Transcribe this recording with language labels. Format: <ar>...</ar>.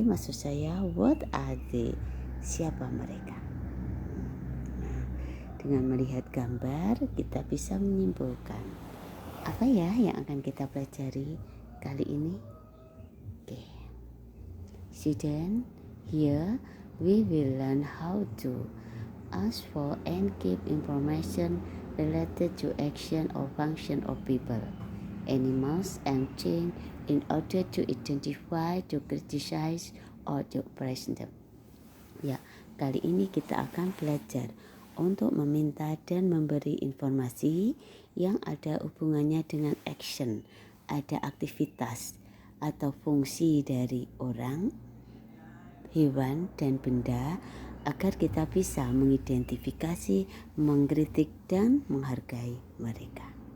<id>Maksud saya,</id> <en>what are they?</en> <id>Siapa mereka? Nah, dengan melihat gambar, kita bisa menyimpulkan apa ya yang akan kita pelajari kali ini.</id> <en>Okay. Student, here we will learn how to ask for and keep information related to action or function of people, animals, and things in order to identify, to criticize, or to praise them.</en> <id>Ya, kali ini kita akan belajar untuk meminta dan memberi informasi yang ada hubungannya dengan action, ada aktivitas atau fungsi dari orang, hewan, dan benda, agar kita bisa mengidentifikasi, mengkritik, dan menghargai mereka.</id>